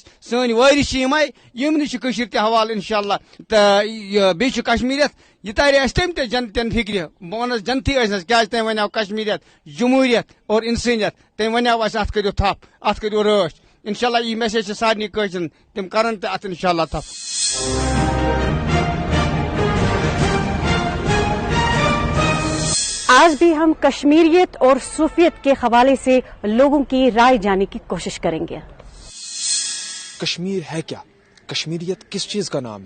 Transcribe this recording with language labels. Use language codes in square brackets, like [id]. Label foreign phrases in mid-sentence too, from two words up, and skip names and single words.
[ks] سٲنۍ وٲرِث چھِ یِمے یِمنٕے چھِ کٔشیٖر تہِ حوالہٕ انشاءاللہ. تہٕ بیٚیہِ چھُ کشمیریت یہ تارِ اَسہِ تٔمۍ تہِ جنتٮ۪ن فکرِ بہٕ ونس جنتھٕے ٲسۍ کیازِ تٔمۍ ونیاو کشمیریت جمہوٗریت اور انسٲنیت تٔمۍ ونیاو اَسہِ اتھ کٔرِو تھپھ اتھ کٔرِو رٲچھ. انشاءاللہ یہِ میسیج چھِ سارنٕے کٲشرٮ۪ن تِم کرن تہِ اتھ انشاءاللہ تھپھ. [ur] آج بھی ہم کشمیریت اور صوفیت کے حوالے سے لوگوں کی رائے جاننے کی کوشش کریں گے. کشمیر ہے کیا؟ کشمیریت کس چیز کا نام ہے؟